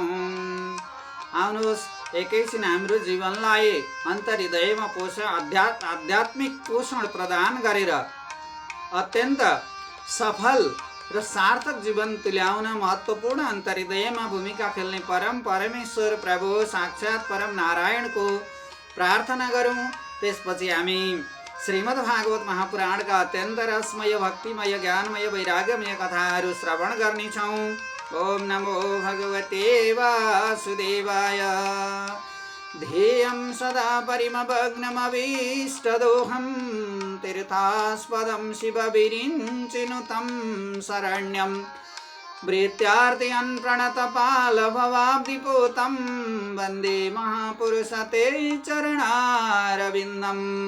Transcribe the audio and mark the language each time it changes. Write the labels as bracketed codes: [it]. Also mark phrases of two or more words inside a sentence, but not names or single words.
[ne] आउनुहोस् एकैछिन हाम्रो जीवनलाई अन्तर्हृदयमा आध्यात्मिक पोषण प्रदान गरेर अत्यन्त सफल र सार्थक जीवन तुल्याउन महत्त्वपूर्ण अन्तर्हृदयमा भूमिका खेल्ने परमेश्वर प्रभु साक्षात् परम नारायणको प्रार्थना गरौँ। त्यसपछि हामी श्रीमद् भागवत महापुराणका अत्यन्त रसमय भक्तिमय ज्ञानमय वैराग्यमय कथाहरू श्रवण गर्नेछौँ। [sa] ओम नमो भगवते वासुदेवाय। ध्येयं सदा परिमग्नमभीष्टदोहं तीर्थास्पदं शिवविरिञ्चिनुतं शरण्यं भृत्यार्तियन् प्रणतपालभवाब्धिपूतं वन्दे महापुरुषते चरणारविन्दम्।